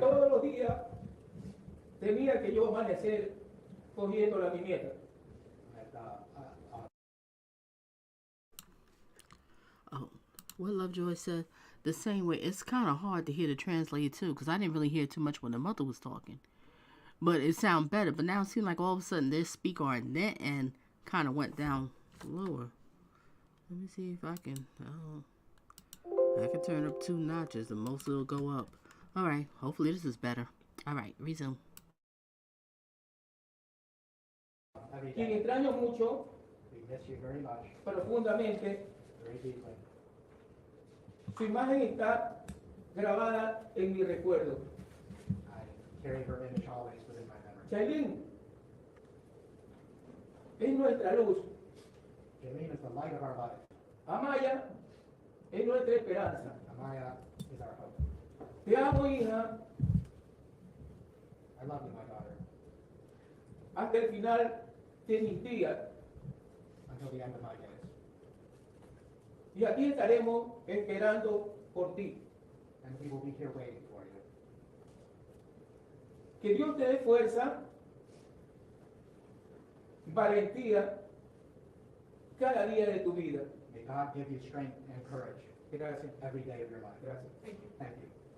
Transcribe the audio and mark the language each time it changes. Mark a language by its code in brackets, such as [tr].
[es] todos los días temía que yo amanecer cogiéndola a mi nieta. [en] Oh, what Lovejoy said, the same way. It's kind of hard to hear the translator too, because I didn't really hear too much when the mother was talking. But it sounded better. But now it seems like all of a sudden their speaker on that end kind of went down lower. Let me see if I can. I can turn up 2 notches, and most it'll go up. All right. Hopefully this is better. All right. Resume. [es] Quien extraño mucho, [en] We miss you very much, [es] profundamente, [en] very deeply. [es] su imagen está grabada en mi recuerdo. [en] I carry her image always within my memory. [es] Jailyn es nuestra luz. [en] Jailyn is the light of our life. [es] Amaya es nuestra esperanza. [en] Amaya is our hope. [es] Te amo, hija, [en] I love you, my daughter, [es] hasta el final de mis días. [en] until the end of my days. [es] Y aquí estaremos esperando por ti. [en] And we will be here waiting for you. [es] Que Dios te dé fuerza, valentía, cada día de tu vida. [en] May God give you strength and courage [es] Gracias. [en] every day of your life. [es] Gracias. [en] Thank you.